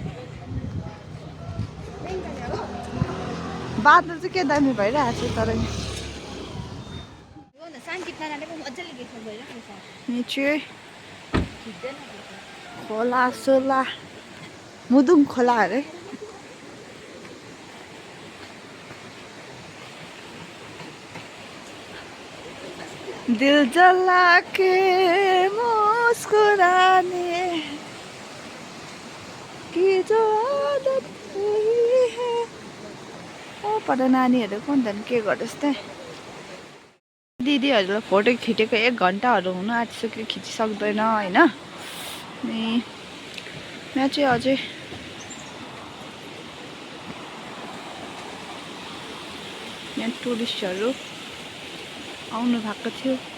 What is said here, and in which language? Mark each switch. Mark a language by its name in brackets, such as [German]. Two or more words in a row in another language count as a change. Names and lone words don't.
[Nepali] बादल चाहिँ के दामी भइरहेको छ तर खोला सोला मुदुङ खोला अरे। [Hindi] दिल जला के मुस्कुराने की जो आदत हुई है। [Nepali] ओ पर नानीहरू कुन त के गर्दछ त। दिदीहरूलाई फोटो खिचेको 1 घन्टाहरू हुन आँटिसक्यो, खिचिसक्दैन होइन। अनि यहाँ चाहिँ अझै यहाँ टुरिस्टहरू आउनु भएको थियो।